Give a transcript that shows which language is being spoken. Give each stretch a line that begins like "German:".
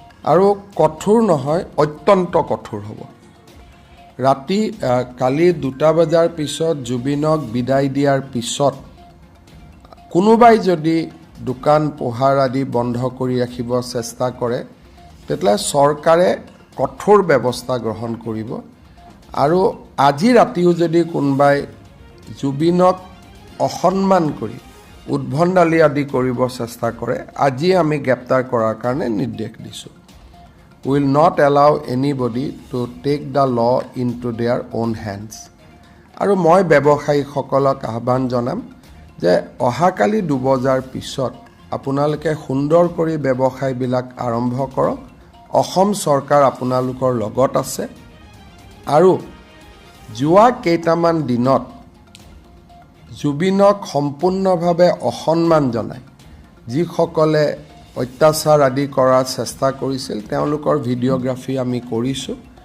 Assamese: আৰু কঠোৰ নহয়, অত্যন্ত কঠোৰ হ'ব। ৰাতি কালি 2 বজাৰ পিছত জুবিনক বিদায় দিয়াৰ পিছত কোনোবাই যদি দোকান পোহাৰ আদি বন্ধ কৰি ৰাখিব চেষ্টা কৰে তেতিয়াহ'লে চৰকাৰে কঠোৰ ব্যৱস্থা গ্ৰহণ কৰিব। আৰু আজি ৰাতিও যদি কোনোবাই জুবিনক অসন্মান কৰি উদ্ভণ্ডালি আদি কৰিব চেষ্টা কৰে আজি আমি গ্ৰেপ্তাৰ কৰাৰ কাৰণে নিৰ্দেশ দিছোঁ।
English: will not allow anybody to take the law into their own hands.
Assamese: আৰু মই ব্যৱসায়ীসকলক আহ্বান জনাম যে অহাকালি 2 বজাৰ পিছত আপোনালোকে সুন্দৰ কৰি ব্যৱসায়বিলাক আৰম্ভ কৰক। অসম চৰকাৰ আপোনালোকৰ লগত আছে। আৰু যোৱা কেইটামান দিনত জুবিনক সম্পূৰ্ণভাৱে অসন্মান জনায় যিসকলে অত্যাচাৰ আদি কৰাৰ চেষ্টা কৰিছিল তেওঁলোকৰ ভিডিঅ'গ্ৰাফি আমি কৰিছোঁ।